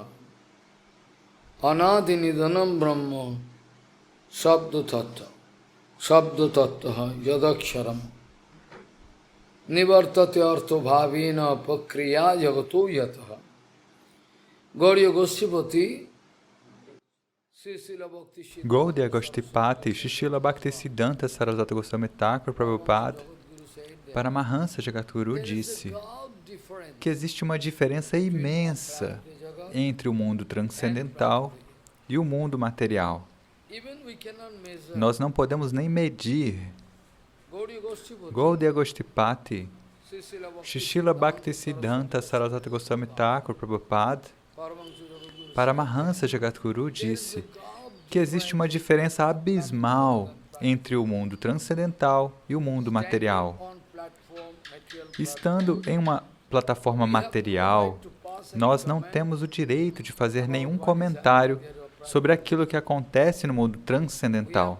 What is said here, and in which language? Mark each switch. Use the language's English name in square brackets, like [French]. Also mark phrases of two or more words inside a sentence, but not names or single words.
[Sanskrit] अनादि निधनम् ब्रह्मो शब्द तत्त्व यदक्षरम् निवर्तते अर्थ भावेन पक्रिया यावतु यतः. [Portuguese] Gauriya Gosipati Gaudiya Goshtipati, Srila Bhaktisiddhanta Sarasvati Goswami Thakur Prabhupada, Paramahansa Jagadguru disse que existe uma diferença imensa entre o mundo transcendental e o mundo material. Nós não podemos nem medir. Gaudiya Goshtipati, Srila Bhaktisiddhanta Sarasvati Goswami Thakur Prabhupada, Paramahansa Jagadguru disse que existe uma diferença abismal entre o mundo transcendental e o mundo material. Estando em uma plataforma material, nós não temos o direito de fazer nenhum comentário sobre aquilo que acontece no mundo transcendental.